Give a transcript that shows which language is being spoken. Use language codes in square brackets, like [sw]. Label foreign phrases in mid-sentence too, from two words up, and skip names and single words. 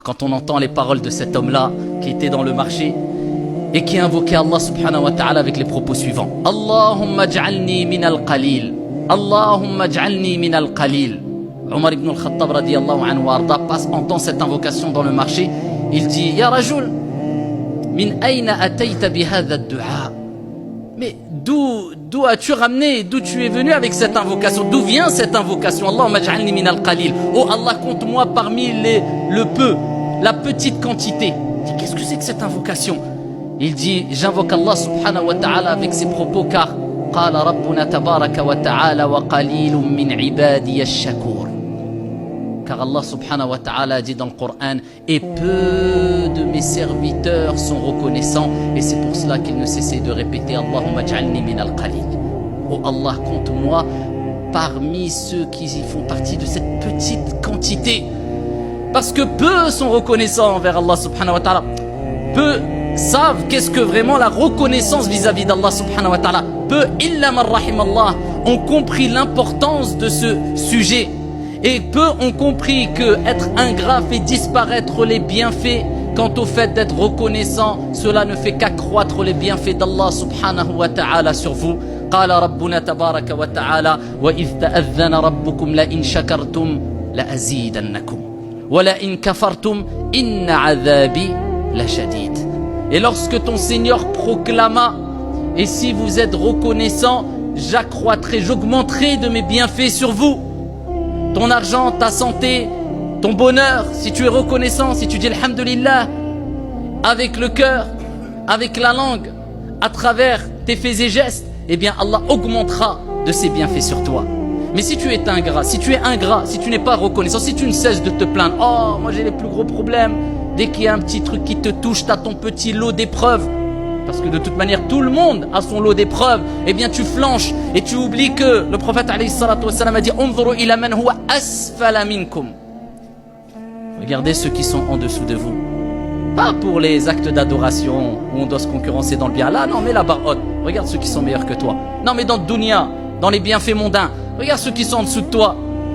[fr] Quand on entend les paroles de cet homme-là qui était dans le marché et qui invoquait Allah [ar] سبحانه وتعالى [fr] avec les propos suivants. [ar] اللهم اجعلني من القليل اللهم اجعلني من القليل. [fr] Omar ibn al-Khattab [ar] رضي الله عنه [fr] arda entend cette invocation dans le marché. Il dit [ar] يا رجل من أين أتيت ب هذا الدعاء. [fr] Mais d'où as-tu ramené, d'où tu es venu avec cette invocation? D'où vient cette invocation? [ar] اللهم اجعلني من القليل. [fr] Oh Allah, compte-moi parmi le peu, la petite quantité. Qu'est-ce que c'est que cette invocation? Il dit, j'invoque Allah [ar] سبحانه وتعالى [fr] avec ses propos car [ar] قال ربنا تبارك وتعالى وقليل من عبادي الشكور. [fr] Car Allah [ar] سبحانه وتعالى [fr] dit dans le Coran, et peu de mes serviteurs sont reconnaissants, et c'est pour cela qu'il ne cessait de répéter [ar] اللهم اجعلني من القليل. [fr] Oh Allah, compte-moi parmi ceux qui font partie de cette petite quantité. Parce que peu sont reconnaissants envers Allah [ar] سبحانه وتعالى. [fr] Peu savent qu'est-ce que vraiment la reconnaissance vis-à-vis d'Allah [ar] سبحانه وتعالى. [fr] Peu, [ar] إلا من رحم الله, [fr] ont compris l'importance de ce sujet. Et peu ont compris que être ingrat fait disparaître les bienfaits. Quant au fait d'être reconnaissant, cela ne fait qu'accroître les bienfaits d'Allah [ar] سبحانه وتعالى [fr] sur vous. [ar] قال ربنا تبارك وتعالى وإذ تأذن ربكم لئن شكرتم لأزيدنكم وَلَئِن كَفَرْتُمْ إِنَّ عَذَابِي لَشَدِيدٌ. [fr] Et lorsque ton Seigneur proclama, et si vous êtes reconnaissant, j'accroîtrai, j'augmenterai de mes bienfaits sur vous. Ton argent, ta santé, ton bonheur, si tu es reconnaissant, si tu dis Alhamdulillah, avec le cœur, avec la langue, à travers tes faits et gestes, eh bien Allah augmentera de ses bienfaits sur toi. Mais si tu es ingrat, si tu n'es pas reconnaissant, si tu ne cesses de te plaindre, oh, moi j'ai les plus gros problèmes, dès qu'il y a un petit truc qui te touche, tu as ton petit lot d'épreuves, parce que de toute manière tout le monde a son lot d'épreuves, eh bien tu flanches et tu oublies que le prophète [ar] عليه الصلاة والسلام [fr] a dit [ar] انظروا إلى من هو أسفل منكم. [fr] Regardez ceux qui sont en dessous de vous. Pas pour les actes d'adoration où on doit se concurrencer dans le bien. Là, non, mais la barre haute. Regarde ceux qui sont meilleurs que toi. Non, mais dans le dunya, dans les bienfaits mondains. Regarde ceux qui sont en dessous de toi.